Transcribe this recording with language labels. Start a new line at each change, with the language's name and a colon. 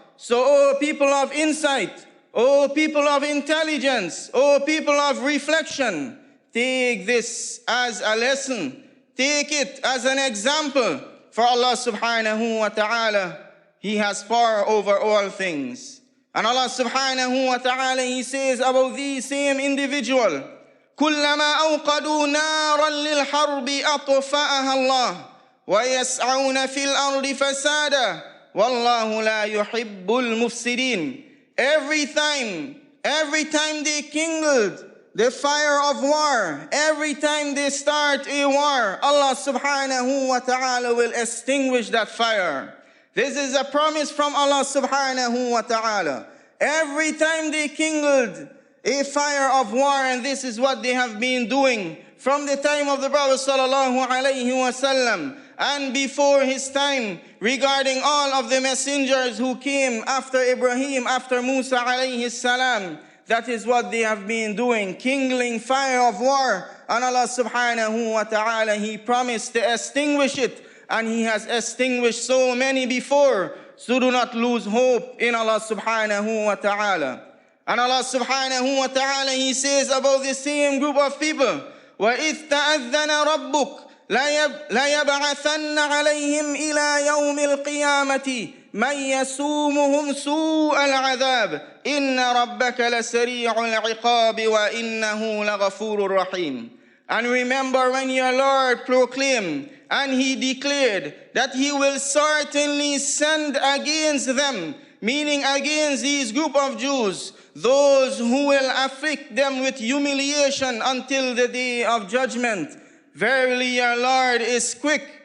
English: So, O people of insight, O people of intelligence, O people of reflection, take this as a lesson. Take it as an example. For Allah subhanahu wa ta'ala, He has power over all things. And Allah subhanahu wa ta'ala, He says about these same individual,
Arabic: كُلَّمَا أَوْقَدُوا نَارًا لِلْحَرْبِ أَطْفَأَهَا اللَّهُ وَيَسْعَوْنَ فِي الْأَرْضِ فَسَادًا وَاللَّهُ لَا يُحِبُّ الْمُفْسِدِينَ.
English: Every time they kindled the fire of war, every time they start a war, Allah subhanahu wa ta'ala will extinguish that fire. This is a promise from Allah subhanahu wa ta'ala. Every time they kindled a fire of war, and this is what they have been doing from the time of the Prophet sallallahu alayhi wa sallam and before his time, regarding all of the messengers who came after Ibrahim, after Musa alayhi salam. That is what they have been doing, kindling fire of war. And Allah subhanahu wa ta'ala, He promised to extinguish it. And He has extinguished so many before. So do not lose hope in Allah subhanahu wa ta'ala. And Allah subhanahu wa ta'ala, He says about the same group of people,
Arabic: وَإِذْ تَأَذَّنَ رَبُّكَ لَيَبْعَثَنَّ عَلَيْهِمْ إِلَى يَوْمِ الْقِيَامَةِ مَنْ يَسُومُهُمْ سُوءَ الْعَذَابِ إِنَّ رَبَّكَ لَسَرِيعُ الْعِقَابِ وَإِنَّهُ لَغَفُورٌ رَحِيمٌ.
English: And remember when your Lord proclaimed and He declared that He will certainly send against them, meaning against these group of Jews, those who will afflict them with humiliation until the day of judgment. Verily your Lord is quick